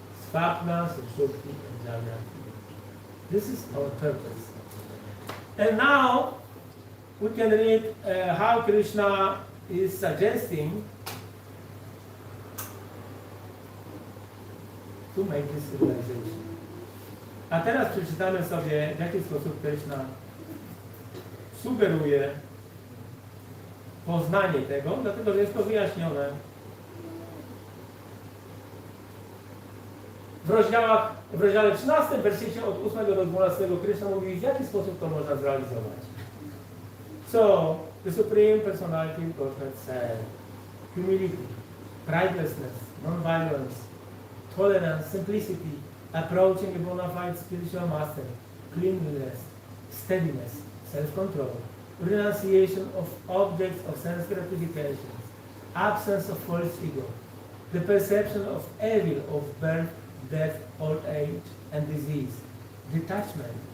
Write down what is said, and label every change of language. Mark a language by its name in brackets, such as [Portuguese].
[English] Svapna, Sushupti, and Jagrati. This is our purpose. And now we can read how Krishna is suggesting to make this realization. [Polish] A teraz przeczytamy sobie, w jaki sposób Krishna sugeruje poznanie tego, dlatego że jest to wyjaśnione w rozdziale 13, wersecie od 8 do 12 Krishna mówi, w jaki sposób to można zrealizować. [English] So, the Supreme Personality of Godhead said, humility, pridelessness, non-violence, tolerance, simplicity, approaching a bona fide spiritual master, cleanliness, steadiness, self-control, renunciation of objects of sense gratification, absence of false ego, the perception of evil of birth, death, old age, and disease, detachment,